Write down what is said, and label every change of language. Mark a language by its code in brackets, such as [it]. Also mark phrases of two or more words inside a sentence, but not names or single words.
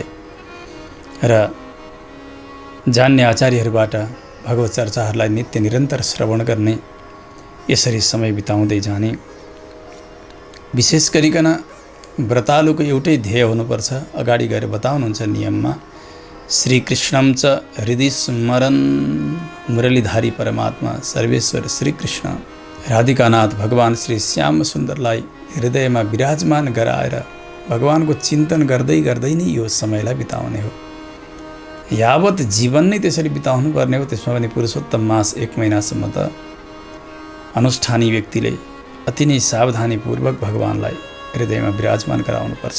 [ne] र जान्ने आचार्यहरूबाट भगवत चर्चाहरूलाई नित्य निरन्तर श्रवण गर्ने, यसरी समय बिताउँदै जाने। विशेष गरिकन व्रतालुको एउटै ध्येय हुनुपर्छ। अगाडि गएर बताउनुहुन्छ नियममा, [sa] श्रीकृष्णं च हृदि स्मरन् [ne] मुरलीधारी परमात्मा सर्वेश्वर श्रीकृष्ण राधिकानाथ भगवान श्री श्याम सुन्दरलाई हृदयमा विराजमान गराएर भगवानको चिन्तन गर्दै गर्दै नै यो समयलाई बिताउने हो। यावत जीवन नै त्यसरी बिताउनु पर्ने हो। त्यसमा पनि पुरुषोत्तम मास 1 महिनासम्म त अनुष्ठानी व्यक्तिले अति नै सावधानीपूर्वक भगवानलाई हृदयमा विराजमान गराउनुपर्छ।